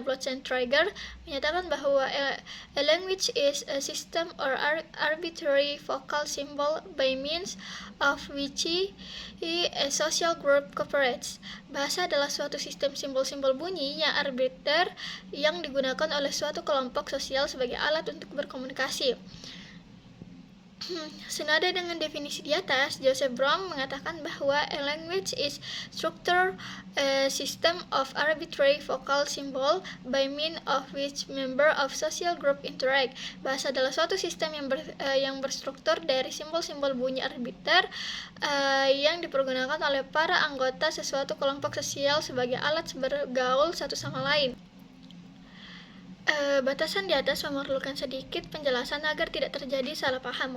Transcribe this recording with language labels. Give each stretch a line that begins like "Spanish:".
English: Bloch and Traeger
Indonesian: menyatakan bahwa
English: a language is a system or arbitrary vocal symbol by means of which a social group cooperates.
Indonesian: Bahasa adalah suatu sistem simbol-simbol bunyi yang arbiter yang digunakan oleh suatu kelompok sosial sebagai alat untuk berkomunikasi. Senada dengan definisi di atas, Joseph Brown mengatakan bahwa
English: a language is structure, a system of arbitrary vocal symbol by means of which member of social group interact.
Indonesian: Bahasa adalah suatu sistem yang berstruktur dari simbol-simbol bunyi arbiter yang dipergunakan oleh para anggota sesuatu kelompok sosial sebagai alat bergaul satu sama lain. Batasan di atas memerlukan sedikit penjelasan agar tidak terjadi salah paham.